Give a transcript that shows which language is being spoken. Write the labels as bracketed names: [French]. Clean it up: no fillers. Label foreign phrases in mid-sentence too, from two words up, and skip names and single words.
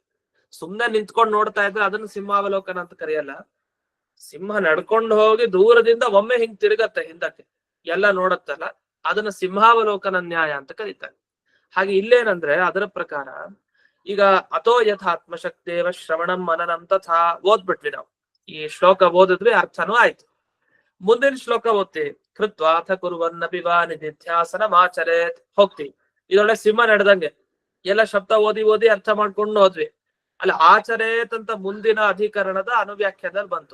[Kannada] ಸುಮ್ನೆ ನಿಂತ್ಕೊಂಡು ನೋಡ್ತಾ ಇದ್ರೆ ಅದನ್ನ ಸಿಂಹಾವಲೋಕನ ಅಂತ ಕರೆಯಲ್ಲ. ಸಿಂಹ ನಡ್ಕೊಂಡು ಹೋಗಿ ದೂರದಿಂದ ಒಮ್ಮೆ ಹಿಂಗ್ ತಿರುಗತ್ತೆ ಹಿಂದಕ್ಕೆ, ಎಲ್ಲ ನೋಡತ್ತಲ್ಲ, ಅದನ್ನ ಸಿಂಹಾವಲೋಕನ ನ್ಯಾಯ ಅಂತ ಕರೀತಾರೆ. ಹಾಗೆ ಇಲ್ಲೇನಂದ್ರೆ ಅದರ ಪ್ರಕಾರ ಈಗ [Sanskrit] ಅಥೋ ಯಥಾತ್ಮಶಕ್ತೇವ ಶ್ರವಣಂ ಮನನಂ ತಥಾ [Kannada] ಓದ್ಬಿಟ್ವಿ ನಾವು. ಈ ಶ್ಲೋಕ ಓದಿದ್ವಿ, ಅರ್ಥನೂ ಆಯ್ತು. ಮುಂದಿನ ಶ್ಲೋಕ ಓದ್ತೀವಿ. [Sanskrit] ಕೃತ್ವಾಥ ಕುರುವನ್ನಪಿ ವಾ ನಿಧಿಧ್ಯಾಸನಮಾಚರೇತ್ ಹೋಗ್ತೀವಿ. [Kannada] ಇದೊಳ್ಳೆ ಸಿಂಹ ನಡೆದಂಗೆ ಎಲ್ಲ ಶಬ್ದ ಓದಿ ಓದಿ ಅರ್ಥ ಮಾಡ್ಕೊಂಡು ಹೋದ್ವಿ. ಅಲ್ಲಿ ಆಚರೇತ್ ಅಂತ ಮುಂದಿನ ಅಧಿಕರಣದ ಅನುವ್ಯಾಖ್ಯಾನದಲ್ಲಿ ಬಂತು.